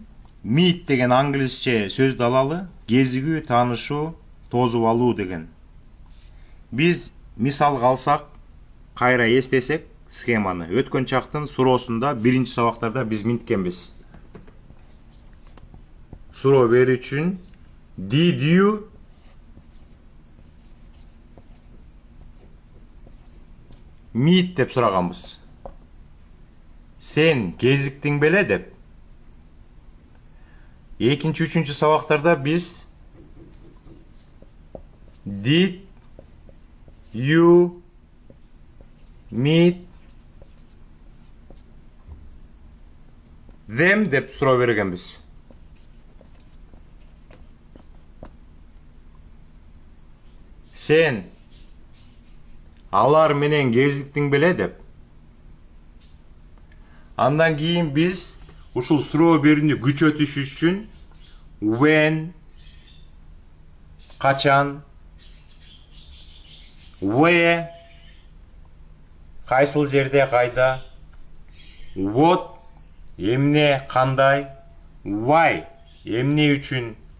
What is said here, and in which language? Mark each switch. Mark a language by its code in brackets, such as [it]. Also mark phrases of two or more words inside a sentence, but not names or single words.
[ky] Meet деген англисче сөздү алалы. Кезигүү, таанышуу, тозуп алуу деген. Биз мисалга алсак, кайра эстесек схеманы. Өткөн чактын суроосунда биринчи сабактарда биз минткенбиз. Суроо берүү үчүн [en] did you meet [ky] деп сураганбыз. Сен кезиктиң беле деп. Экинчи, үчүнчү сабактарда биз [en] did you meet them [ky] деп суроо бергенбиз. Сен алар менен кезиктиң беле деп. Андан кийин биз ушул суроо берүүнү күчөтүш үчүн when, качан, where, кайсыл жерде, кайда, what, эмне, кандай, why, эмне үчүн,